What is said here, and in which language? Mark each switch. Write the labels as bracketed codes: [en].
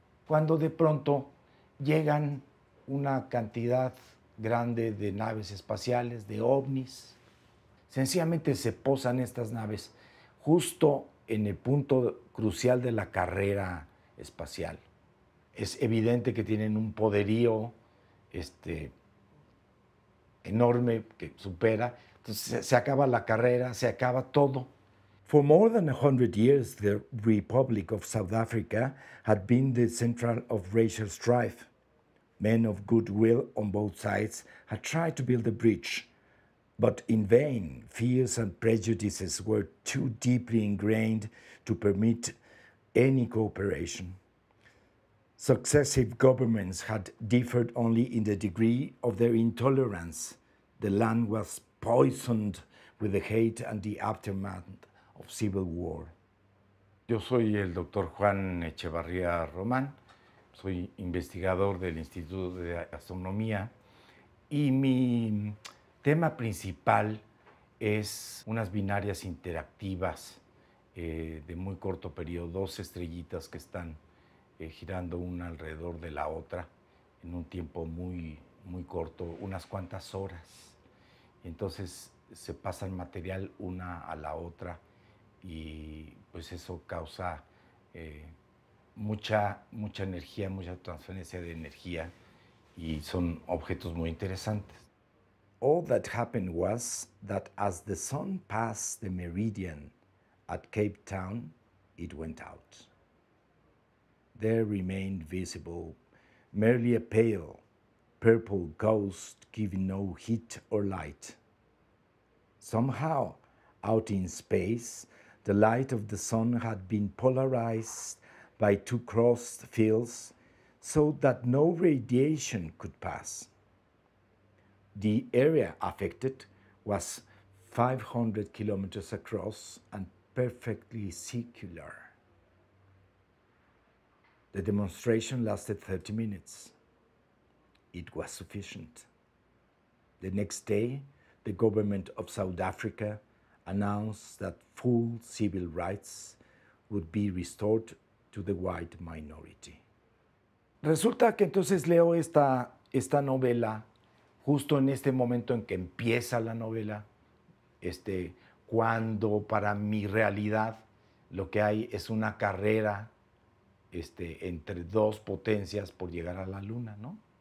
[es] Cuando de pronto llegan una cantidad grande de naves espaciales, de ovnis, sencillamente se posan estas naves justo en el punto crucial de la carrera espacial. Es evidente que tienen un poderío enorme que supera. Entonces se acaba la carrera, se acaba todo. [en] For more than 100 years, the Republic of South Africa had been the center of racial strife. Men of goodwill on both sides had tried to build a bridge, but in vain. Fears and prejudices were too deeply ingrained to permit any cooperation. Successive governments had differed only in the degree of their intolerance. The land was poisoned with the hate and the aftermath of civil war. [es] Yo soy el doctor Juan Echevarría Román, soy investigador del Instituto de Astronomía y mi tema principal es unas binarias interactivas de muy corto periodo, dos estrellitas que están girando una alrededor de la otra en un tiempo muy corto, unas cuantas horas. Entonces se pasa el material una a la otra y pues eso causa mucha energía, mucha transferencia de energía y son objetos muy interesantes. [en] All that happened was that as the sun passed the meridian at Cape Town, it went out. There remained visible merely a pale, purple ghost giving no heat or light. Somehow, out in space, the light of the sun had been polarized by two crossed fields so that no radiation could pass. The area affected was 500 kilometers across and perfectly circular. The demonstration lasted 30 minutes. It was sufficient. The next day, the government of South Africa announced that full civil rights would be restored to the white minority. [es] Resulta que entonces leo esta novela justo en este momento en que empieza la novela, cuando para mi realidad lo que hay es una carrera entre dos potencias por llegar a la luna, ¿no?